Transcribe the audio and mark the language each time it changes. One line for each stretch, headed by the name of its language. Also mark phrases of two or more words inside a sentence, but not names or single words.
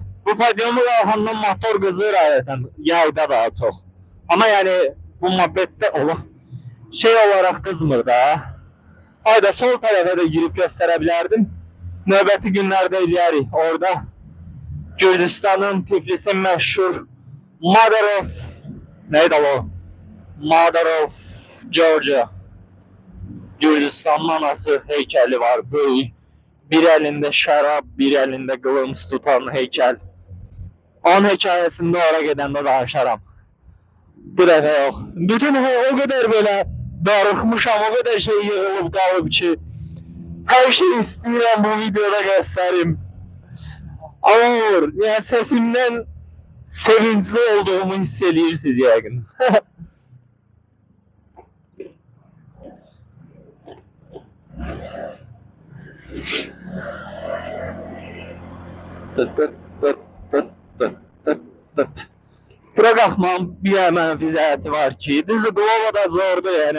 Azerbaijani: Bu podyomu qalxandan motor qızır adətən, yayda daha çox. Amma yəni bu muhabbətdə olan şey olarak qızmır da. Ayda sol tərəfə də girib göstərə bilərdim. Növbəti günlərdə eləyərik. Orada Gürcistanın Tiflis'in məşhur
English: Mother of
Azerbaijani: neydi o?
English: Mother of Georgia.
Azerbaijani: Gürcistan'ın anası heykeli var. Böyük.
Turkish: Bir elinde şarap, bir elinde kılıç tutan heykel.
Azerbaijani: Onun hikayesinde oraya gedəndə danışaram. Bu dəfə yox. Bütün
Turkish: o kadar böyle
Azerbaijani: darıxmışam,
Turkish: o kadar
Azerbaijani: şey yığılıb qalıb ki, her şey istəyirəm bu videoda göstereyim.
Turkish: Ama olur, yani sesimden sevinçli olduğumu hissedirsiniz yəqin.
Azerbaijani: Bura qalxmam bir mənfi zəhəti var ki, düzü Glovo da zordur yəni.